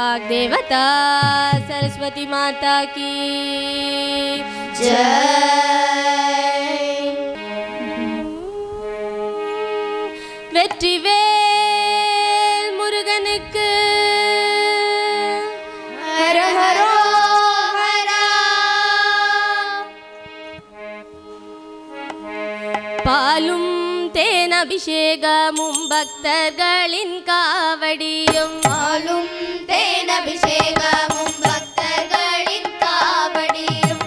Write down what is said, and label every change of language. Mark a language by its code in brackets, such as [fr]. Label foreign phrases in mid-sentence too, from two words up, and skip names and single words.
[hi] देवता सरस्वती माता की जय। [ta] வெற்றிவேல் முருகனுக்கு ஹர ஹரோ ஹரா। பாலும் தேன் அபிஷேகமும் பக்தர்களின் காவடியும் பாலும் தேன் அபிஷேகமும் பக்தர்களின் காவடியும்